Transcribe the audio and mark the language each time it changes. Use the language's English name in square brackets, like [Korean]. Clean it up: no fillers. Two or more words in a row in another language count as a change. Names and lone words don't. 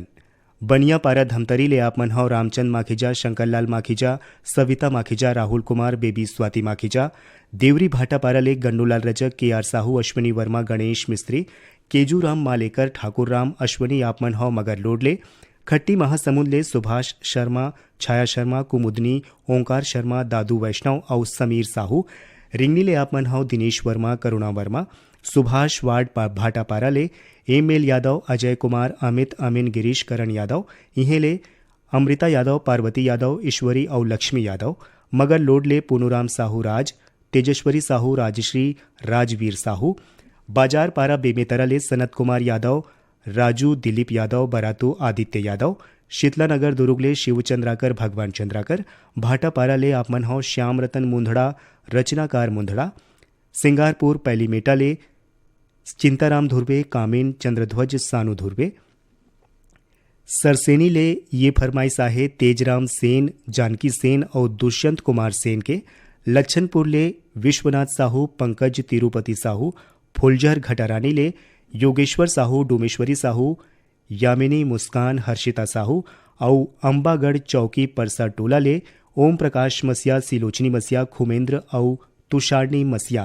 [Chhattisgarhi] बनिया पारा धमतरी ले आप मन हो रामचंद माखीजा, शंकरलाल माखीजा, सविता माखीजा, राहुल कुमार, बेबी स्वाति माखीजा। देवरी भाटा पारा ले गन्नूलाल रजक, के आर साहू, अश्विनी वर्मा, गणेश मिस्त्री, केजूराम मालेकर, ठाकुर राम, अश्वनी आप मन हो मगर लोडले। खट्टी महासमुंद ले सुभाष शर्मा, छाया शर्मा, कुमुदनी, ओंकार शर्मा, दादू वैष्णव और समीर साहू। रिंगनी ले आप मन हो दिनेश वर्मा, करुणा वर्मा। सुभाष वार्ड भाटापारा ले एम.एल. यादव, अजय कुमार, अमित, अमीन, गिरीश, करण यादव। इहे ले अमृता यादव, पार्वती यादव, ईश्वरी और लक्ष्मी यादव। मगर लोड ले पूनूराम साहू राज, तेजस्वरी साहू, राजश्री, राजवीर साहू। बाजार पारा बेमेतरा ले सनत कुमार यादव, राजू, दिलीप यादव, बरातू, आदित्य यादव। शीतला नगर दुर्ग ले शिवचंद्राकर, भगवान चंद्राकर। भाटापारा ले आप मन हो श्याम रतन मुंदड़ा, रचनाकार मुंदड़ा। सिंगारपुर पहली मेटा ले चिंताराम धुर्वे, कामिन, चंद्रध्वज, सानू धुर्वे। सरसेनी ले ये फरमाइश आहे तेजराम सेन, जानकी सेन और दुष्यंत कुमार सेन के। लच्छनपुर ले विश्वनाथ साहू, पंकज, तिरुपति साहू। फुलझर घटारानी ले योगेश्वर साहू, डोमेश्वरी साहू, यामिनी, मुस्कान, हर्षिता साहू। और अंबागढ़ चौकी परसा टोला ले ओम प्रकाश मसिया, सिलोचनी मसिया, खुमेंद्र और तुषारनी मसिया।